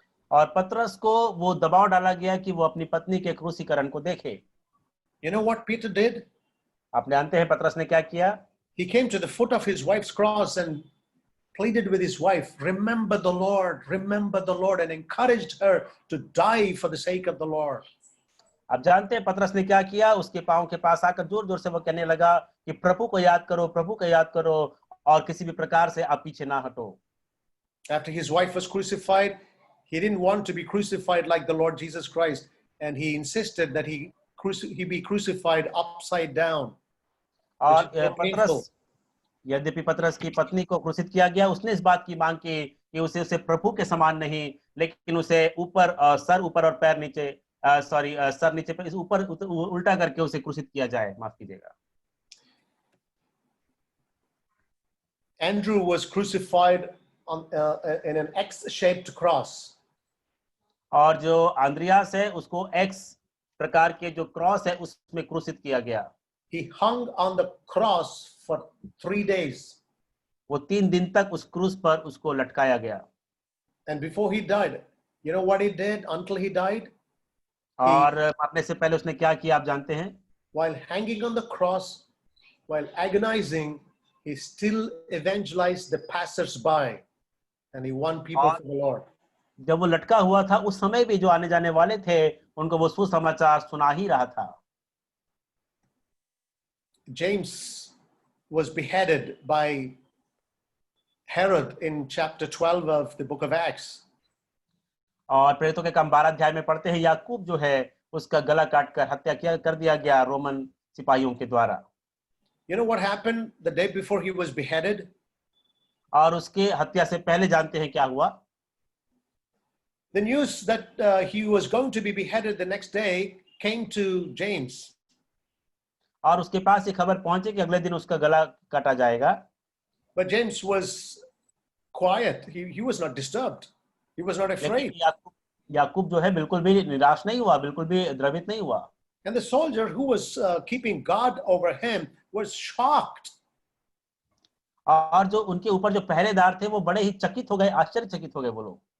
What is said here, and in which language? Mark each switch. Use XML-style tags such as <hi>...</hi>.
<hi>और पतरस को वो दबाव डाला गया कि वो अपनी पत्नी के क्रूसीकरण को देखे.</hi> <en>You know what Peter did?</en> <hi>आप जानते हैं पतरस ने क्या किया?</hi> <en>He came to the foot of his wife's cross and pleaded with his wife, remember the Lord, and encouraged her to die for the sake of the Lord.</en> <hi>आप जानते हैं पतरस ने क्या किया? उसके पांव के पास आकर जोर जोर से वो कहने लगा कि प्रभु को याद करो, प्रभु को याद करो और किसी भी प्रकार से आप पीछे ना हटो.</hi> <en>After his wife was crucified, he didn't want to be crucified like the Lord Jesus Christ, and he insisted that he be crucified upside down.</en> <hi>और पतरस, यद्यपि पतरस की पत्नी को क्रूसित किया गया, उसने इस बात की मांग की कि उसे प्रभु के समान नहीं, लेकिन उसे ऊपर सर ऊपर और पैर नीचे, सर नीचे पर ऊपर उल्टा करके उसे क्रूसित किया जाए. माफ कीजिएगा.</hi> <en>Andrew was crucified in an X-shaped cross.</en> <hi>और जो आंद्रियास है उसको एक्स प्रकार के जो क्रॉस है उसमें क्रूसित किया गया.</hi> <en>He hung on the cross for 3 days.</en> <hi>वो 3 दिन तक उस क्रूस पर उसको लटकाया गया.</hi> <en>And before he died, you know what he did until he died?</en> <hi>और मरने से पहले उसने क्या किया आप जानते हैं?</hi> <en>While hanging on the cross, while agonizing, he still evangelized the passers-by, and he won people for the Lord.</en> <hi>जब वो लटका हुआ था उस समय भी जो आने जाने वाले थे उनको वो सुसमाचार सुना ही रहा था.</hi> <en>James was beheaded by Herod in chapter 12 of the book of Acts.</en> <hi>और प्रेरितों के काम 12 अध्याय में पढ़ते हैं याकूब जो है उसका गला काटकर हत्या कर दिया गया रोमन सिपाहियों के द्वारा.</hi> <en>You know what happened the day before he was beheaded?</en> <hi>और उसके हत्या से पहले जानते हैं क्या हुआ?</hi> <en>The news that he was going to be beheaded the next day came to James.</en> <hi>और उसके पास ये खबर पहुंची कि अगले दिन उसका गला काटा जाएगा.</hi> <en>But James was quiet. He was not disturbed. He was not afraid.</en> <hi>याकूब जो है बिल्कुल भी निराश नहीं हुआ, बिल्कुल भी द्रवित नहीं हुआ.</hi> <en>And the soldier who was keeping guard over him was shocked.</en> <hi>और जो उनके ऊपर जो पहरेदार थे वो बड़े ही चकित हो गए, आश्चर्यचकित हो गए वो लोग.</hi>